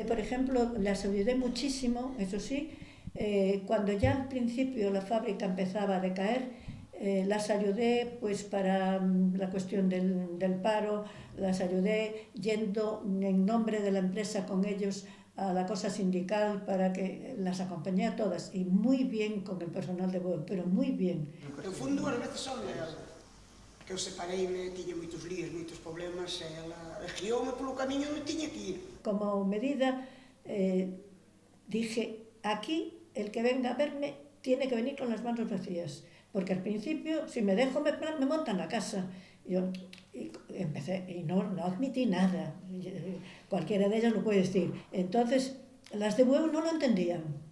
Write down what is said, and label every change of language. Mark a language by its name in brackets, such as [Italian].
[Spanish] Por ejemplo, las ayudé muchísimo, eso sí, cuando ya al principio la fábrica empezaba a decaer, las ayudé pues para la cuestión del paro, las ayudé yendo en nombre de la empresa con ellos a la cosa sindical para que las acompañé a todas, y muy bien con el personal de Bueu, pero muy bien. [Galician] Eu fui dúas veces só ela, que eu separeime, tiña moitos líos, moitos problemas, e ela guioume polo camiño onde tiña que ir. [Spanish] Como medida, dije, aquí el que venga a verme tiene que venir con las manos vacías, porque al principio, si me dejo, me montan la casa. Yo empecé y no admití nada. Cualquiera de ellas lo puede decir. Entonces, las de Bueu no lo entendían.